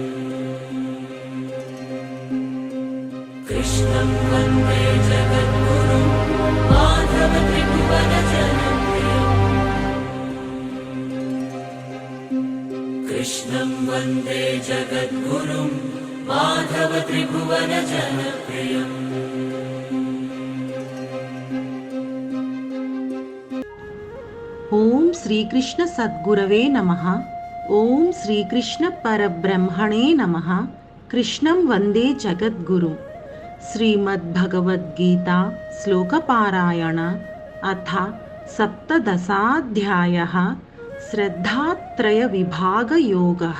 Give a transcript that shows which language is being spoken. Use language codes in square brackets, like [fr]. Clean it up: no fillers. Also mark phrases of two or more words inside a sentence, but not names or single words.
[sa] कृष्णं वन्दे जगद्गुरुं माधव त्रिभुवन जनप्रियम्। कृष्णं वन्दे जगद्गुरुं माधव त्रिभुवन जनप्रियम्। ఓం శ్రీకృష్ణ సద్గురవే నమః. ఓం శ్రీకృష్ణ పరబ్రహ్మణే నమః. కృష్ణం వందే జగద్గురు. శ్రీమద్భగవద్గీత శ్లోకపారాయణ అథ సప్తదశాధ్యాయః శ్రద్ధాత్రయ విభాగయోగః.